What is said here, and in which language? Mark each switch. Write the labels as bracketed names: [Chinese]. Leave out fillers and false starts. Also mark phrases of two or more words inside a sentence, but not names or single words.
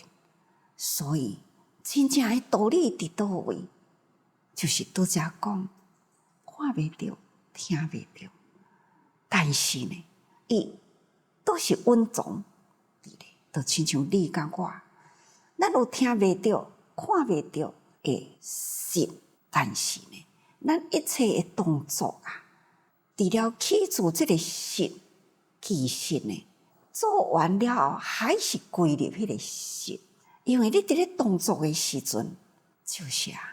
[Min Nan Chinese] 所以真正的道理伫倒位？就是拄则讲，看袂着，听袂着，但是呢，伊都是稳重伫咧，就亲像你甲我，咱有听袂着、看袂着的实，但是呢，咱一切的动作啊，除了起自这个实，其实呢，做完了后还是归入迄个实，因为你伫咧动作的时阵，就是啊。